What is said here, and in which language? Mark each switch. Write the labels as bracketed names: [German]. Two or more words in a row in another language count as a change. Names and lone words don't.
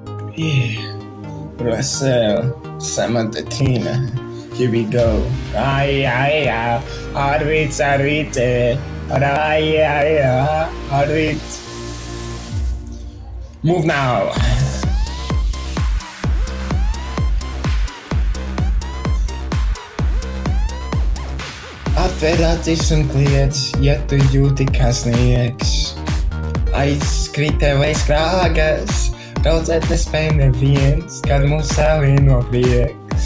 [English] Yeah. Russell, Samantha, Tina. Here we go. Ay, Arvid, Arvid. Move now. [Latvian] Atver acis un kliedz, ja tu jūti kā sniegs. Aizkrīt tev aiz krāgas, raudzēt nespēj neviens, kad mūs savieno prieks.